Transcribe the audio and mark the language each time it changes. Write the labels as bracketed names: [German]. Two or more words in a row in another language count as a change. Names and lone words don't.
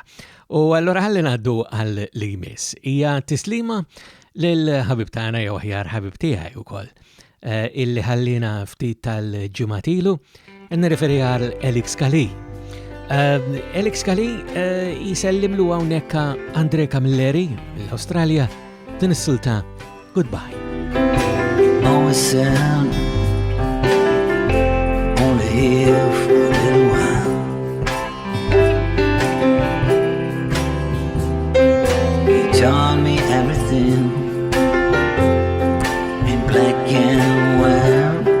[Maltese] U allura ħalli ngħaddu għal li jmiss. Hija tislima lill-ħabib tagħna jew aħjar ħabib tiegħi wkoll illi ħallina ftit tal-ġimgħatilu nirreferi għal Elix Kali. Elix Kali jisellimlu hawnhekk Andrej Camilleri mill-Awstralja din is-silta Goodbye. [English] Always said only here for a little while. He taught me everything in black and white.